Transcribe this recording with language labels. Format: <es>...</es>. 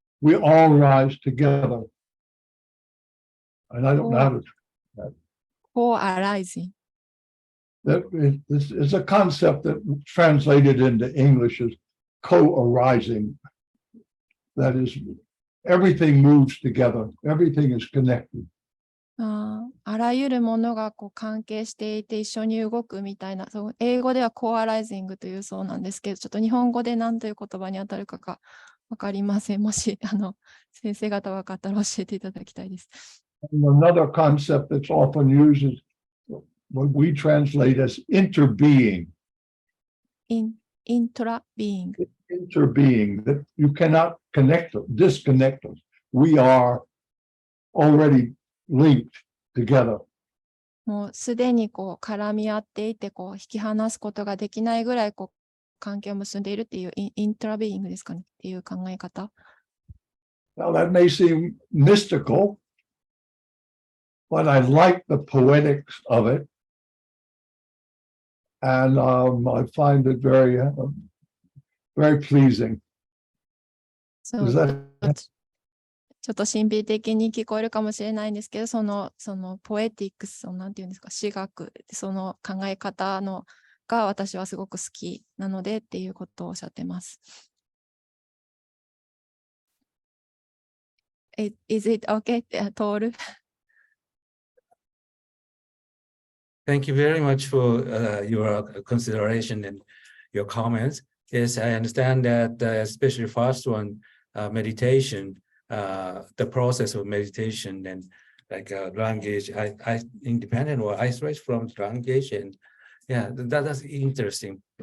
<en>We all rise together. And I don't know how to. Co-arising. This is a concept that translated into English as co-arising. That is, everything moves together. Everything is connected.</en> <ja>あらゆるものが関係していて一緒に動くみたいな、英語ではコアライジングというそうなんですけど、ちょっと日本語で何という言葉に当たるかが分かりません。もし先生方分かったら教えていただきたいです。</ja> <en>Another concept that's often used is what we translate as interbeing. Intra-being. Interbeing, that you cannot disconnect us. We are already linked together.</en> <ja>もうすでに絡み合っていて引き離すことができないぐらい関係を結んでいるっていうイントラビーイングですかねっていう考え方。</ja> <en>Now that may seem mystical, but I like the poetics of it. And I find it very, very pleasing.</en> <ja>そう</ja> <en>Is that</en> <ja>ちょっと神秘的に聞こえるかもしれないんですけど、そのポエティックス、なんていうんですか、詩学、その考え方が私はすごく好きなのでっていうことをおっしゃってます。</ja> <en>Is it okay, トール Thank you very much for your consideration and your comments. Yes, I understand that, especially first one, meditation, the process of meditation and like language, I independent or isolate from language, and yeah, that's interesting.</en>